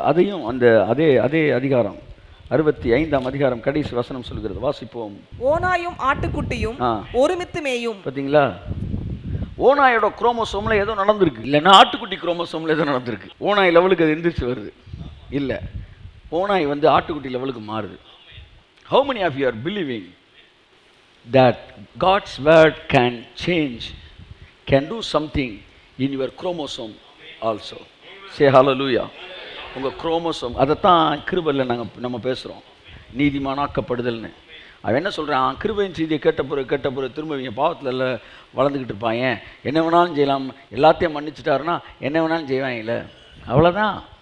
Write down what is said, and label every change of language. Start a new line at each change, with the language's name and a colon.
Tamil: அதையும் அந்த அதே அதிகாரம் 65ஆம் அதிகாரம் கடைசி வசனம் சொல்கிறது. வாசிப்போம். ஓனாயும் ஆட்டுக்குட்டியும் ஒருமித்து மேயும். பார்த்தீங்களா? ஓனாயோட குரோமோசோமில் ஏதோ நடந்திருக்கு, இல்லைன்னா ஆட்டுக்குட்டி குரோமோசோமில் ஏதோ நடந்திருக்கு. ஓனாய் லெவலுக்கு அது எந்திரிச்சு வருது இல்லை, ஓனாய் வந்து ஆட்டுக்குட்டி லெவலுக்கு மாறுது.
English: How many of you are believing that God's word can change, can do something in your chromosome also? Say hallelujah.
Tamil: உங்கள் குரோமோசோம், அதைத்தான் கிருபையில் நம்ம பேசுகிறோம், நீதிமானாக்கப்படுதல்னு. அவன் என்ன சொல்கிறான்? கிருபையின் செய்தியை கேட்ட பிறகு திரும்ப இவங்க பாவத்தில் எல்லாம் வளர்ந்துக்கிட்டு இருப்பாங்க. என்ன வேணாலும் செய்யலாம், எல்லாத்தையும் மன்னிச்சிட்டாருன்னா என்ன வேணாலும் செய்வாங்கல்ல, அவ்வளோதான்.